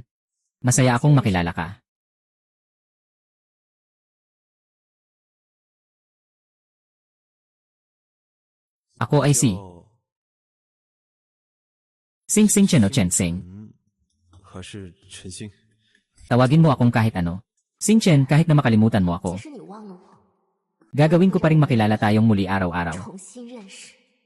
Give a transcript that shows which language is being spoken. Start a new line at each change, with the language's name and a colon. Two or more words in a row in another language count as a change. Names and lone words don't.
Filipino: Masaya akong makilala ka. Ako ay si Sing Sing Chen o Chen Sing.
Chinese: 可是陈星，
Filipino: Tawagin mo akong kahit ano. Sing Chen kahit na makalimutan mo ako.
Chinese: 即使你忘了我，
Filipino: Gagawin ko pa ring makilala tayong muli araw-araw.
Chinese: 重新认识。